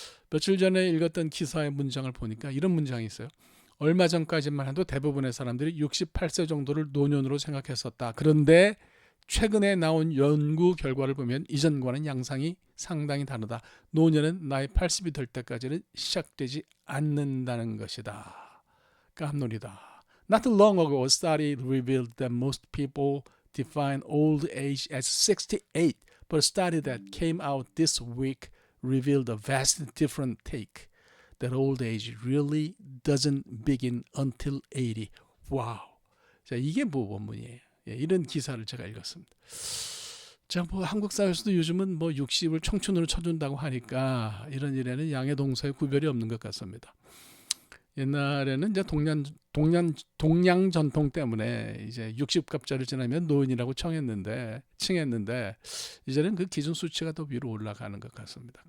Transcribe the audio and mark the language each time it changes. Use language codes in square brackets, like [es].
[ko] 며칠 전에 읽었던 기사의 문장을 보니까 이런 문장이 있어요. 얼마 전까지만 해도 대부분의 사람들이 68세 정도를 노년으로 생각했었다. 그런데 최근에 나온 연구 결과를 보면 이전과는 양상이 상당히 다르다. 노년은 나이 80이 될 때까지는 시작되지 않는다는 것이다. 깜놀이다. [en] Not long ago, a study revealed that most people define old age as 68. But a study that came out this week revealed a vastly different take. That old age really doesn't begin until 80. [ko] 와우. 자, 이게 뭐 원문이에요. 이런 기사를 제가 읽었습니다. 자, 한국 사회에서도 요즘은 60을 청춘으로 쳐준다고 하니까 이런 일에는 양의 동서의 구별이 없는 것 같습니다. 옛날에는 이제 동양 전통 때문에 이제 60갑자를 지나면 노인이라고 칭했는데 이제는 그 기준 수치가 더 위로 올라가는 것 같습니다.